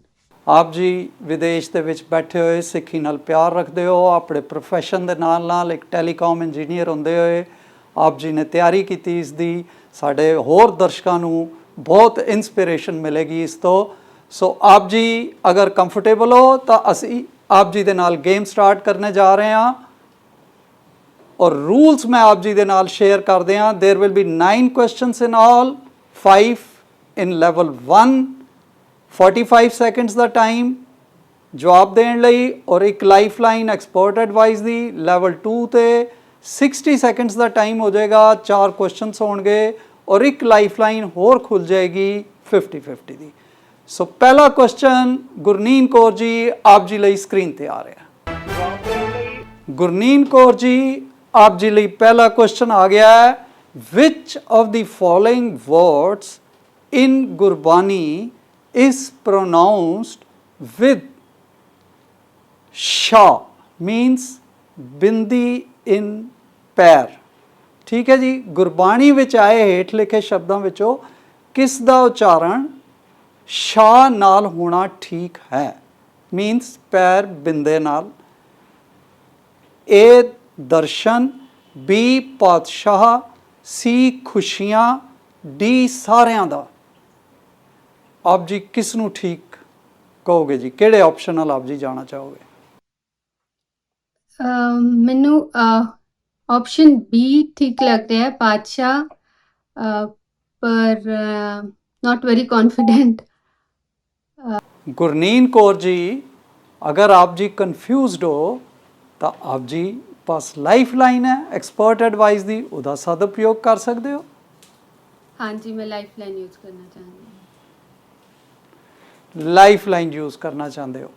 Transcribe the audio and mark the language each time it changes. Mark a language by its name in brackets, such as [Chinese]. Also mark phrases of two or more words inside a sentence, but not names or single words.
[Punjabi] ਆਪ ਜੀ ਵਿਦੇਸ਼ ਦੇ ਵਿੱਚ ਬੈਠੇ ਹੋਏ ਸਿੱਖੀ ਨਾਲ ਪਿਆਰ ਰੱਖਦੇ ਹੋ, ਆਪਣੇ ਪ੍ਰੋਫੈਸ਼ਨ ਦੇ ਨਾਲ ਨਾਲ ਇੱਕ ਟੈਲੀਕਾਮ ਇੰਜੀਨੀਅਰ ਹੁੰਦੇ ਹੋਏ ਆਪ ਜੀ ਨੇ ਤਿਆਰੀ ਕੀਤੀ ਇਸ ਦੀ। ਸਾਡੇ ਹੋਰ ਦਰਸ਼ਕਾਂ ਨੂੰ ਬਹੁਤ ਇਨਸਪੀਰੇਸ਼ਨ ਮਿਲੇਗੀ ਇਸ ਤੋਂ। ਸੋ ਆਪ ਜੀ ਅਗਰ ਕੰਫਰਟੇਬਲ ਹੋ ਤਾਂ ਅਸੀਂ ਆਪ ਜੀ ਦੇ ਨਾਲ [English] game start [Punjabi] ਕਰਨੇ ਜਾ ਰਹੇ ਹਾਂ। ਔਰ ਰੂਲਸ ਮੈਂ ਆਪ ਜੀ ਦੇ ਨਾਲ ਸ਼ੇਅਰ ਕਰਦੇ ਹਾਂ। [English] There will be 9 questions in all, 5 in level 1, [Punjabi] 45 seconds ਦਾ ਟਾਈਮ ਜਵਾਬ ਦੇਣ ਲਈ, ਔਰ ਇੱਕ [English] lifeline expert advice [Punjabi] ਦੀ ਲੈਵਲ 2 ਤੇ 60 seconds ਦਾ ਟਾਈਮ ਹੋ ਜਾਏਗਾ, 4 questions ਹੋਣਗੇ, ਔਰ ਇੱਕ ਲਾਈਫਲਾਈਨ ਹੋਰ ਖੁੱਲ ਜਾਏਗੀ 50-50 ਦੀ। ਸੋ ਪਹਿਲਾ ਕੁਐਸਚਨ ਗੁਰਨੀਨ ਕੌਰ ਜੀ ਆਪ ਜੀ ਲਈ ਸਕਰੀਨ ਤੇ ਆ ਰਿਹਾ। ਗੁਰਨੀਨ ਕੌਰ ਜੀ ਆਪ ਜੀ ਲਈ ਪਹਿਲਾ ਕੁਐਸਚਨ ਆ ਗਿਆ ਹੈ, [English] which of the following words in ਗੁਰਬਾਣੀ is pronounced with sha, means ਬਿੰਦੀ in ਪੈਰ। [Punjabi] ਠੀਕ ਹੈ ਜੀ, ਗੁਰਬਾਣੀ ਵਿੱਚ ਆਏ ਹੇਠ ਲਿਖੇ ਸ਼ਬਦਾਂ ਵਿੱਚੋਂ ਕਿਸ ਦਾ ਉਚਾਰਨ ਸ਼ਾ ਨਾਲ ਹੋਣਾ ਠੀਕ ਹੈ, means ਪੈਰ ਬਿੰਦੇ ਨਾਲ। A ਦਰਸ਼ਨ, B ਪਾਤਸ਼ਾਹ, C ਖੁਸ਼ੀਆਂ, D ਸਾਰਿਆਂ ਦਾ। ਆਪ ਜੀ ਕਿਸ ਨੂੰ ਠੀਕ ਕਹੋਗੇ ਜੀ, ਕਿਹੜੇ ਆਪਸ਼ਨ ਨਾਲ ਆਪ ਜੀ ਜਾਣਾ ਚਾਹੋਗੇ? ਮੈਨੂੰ ਆਪਸ਼ਨ ਬੀ ਠੀਕ ਲੱਗ ਰਿਹਾ ਹੈ, ਪਾਤਸ਼ਾਹ, ਪਰ [English] not very confident. [Punjabi] ਗੁਰਨੀਨ ਕੌਰ ਜੀ, ਅਗਰ ਆਪ ਜੀ ਕਨਫਿਊਜ਼ਡ ਹੋ ਤਾਂ ਆਪ ਜੀ ਪਾਸ [English] life line [Punjabi] ਹੈ [English] expert advice [Punjabi] ਦੀ, ਉਹਦਾ ਸਦਉਪਯੋਗ ਕਰ ਸਕਦੇ ਹੋ। ਹਾਂਜੀ, ਮੈਂ [English] life line use [Punjabi] ਕਰਨਾ ਚਾਹੁੰਦੀ ਹਾਂ। [English] life line use [Punjabi] ਕਰਨਾ ਚਾਹੁੰਦੇ ਹੋ।